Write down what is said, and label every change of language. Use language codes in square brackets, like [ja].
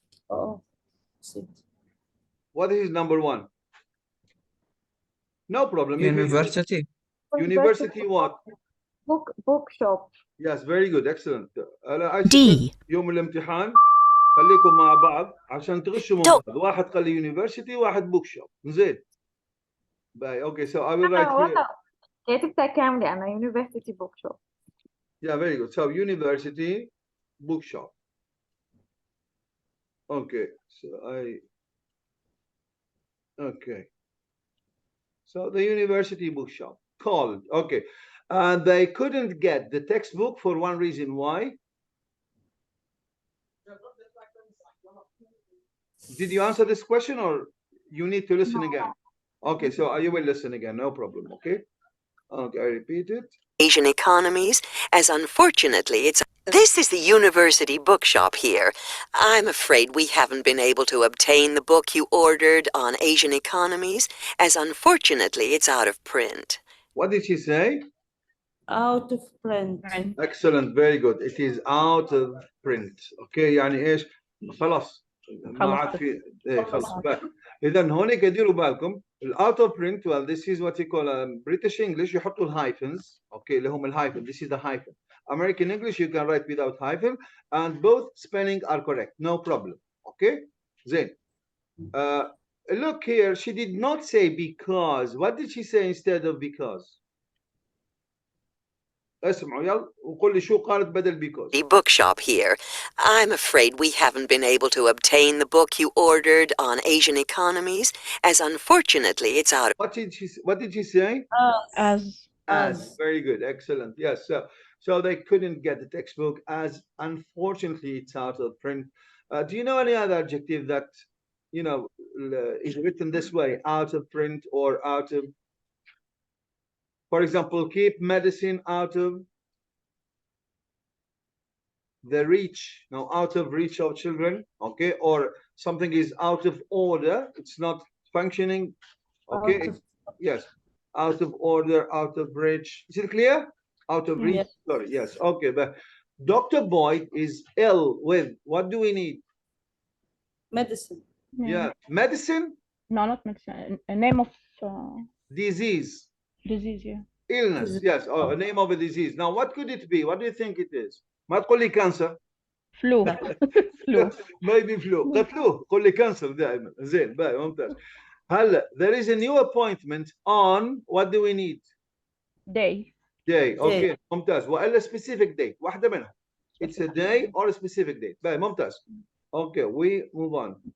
[en] Oh. What is number 1? No problem. University. University what? Bookshop. Yes, very good, excellent. D. [ar] يوم الامتحان خليكم مع بعض عشان تغشوا من بعض. واحد قال لي university واحد bookshop. زين. باي. [en] Okay, so I will write here. [ar] كاتبتها كاملة أنا university bookshop. [en] Yeah, very good. So university bookshop. Okay, so okay. So the university bookshop called. Okay. And they couldn't get the textbook for one reason. Why? Did you answer this question or you need to listen again? Okay, so you will listen again, no problem, okay? Okay, I repeat it. Asian economies, as unfortunately it's... This is the university bookshop here. I'm afraid we haven't been able to obtain the book you ordered on Asian economies, as unfortunately it's out of print. What did she say? Out of print. Excellent, very good. It is out of print. [ar] Okay, يعني ايش؟ خلاص ما عاد في ايه خلاص. إذا هونيك ديروا بالكم out of print. [en] Well, this is what you call British English. [ar] يحطوا الهايفنز. Okay, اللي هم الهايفن. [en] This is the hyphen. American English you can write without hyphen, and both spelling are correct. No problem. Okay, زين. Look here. She did not say because. What did she say instead of because? [ar] اسمعوا يلا وقول لي شو قالت بدل because. [en] The bookshop here. I'm afraid we haven't been able to obtain the book you ordered on Asian economies, as unfortunately it's out of... What did she say? As. Very good, excellent. Yes, so they couldn't get the textbook, as unfortunately it's out of print. Do you know any other adjective that is written this way, out of print or out of? For example, keep medicine out of the reach, out of reach of children, okay? Or something is out of order, it's not functioning, okay? Yes, out of order, out of reach. Is it clear? Out of reach, yes. Sorry, yes, okay. But Dr. Boyd is ill with, what do we need? Medicine. Yeah, medicine? No, not medicine. A name of disease. Disease, yeah. Illness, yes. Oh, a name of a disease. Now, what could it be? What do you think it is? [ar] ما تقول لي cancer. [en] Flu. Flu. Maybe flu. قتلوه. [ar] قول لي cancer دائما. زين. باي ممتاز. [en] هلا there is a new appointment on what do we need? Day. Day. Okay. ممتاز. [ar] وإلا specific date. واحدة منها. [en] It's a day or a specific date. باي ممتاز. Okay, we move on.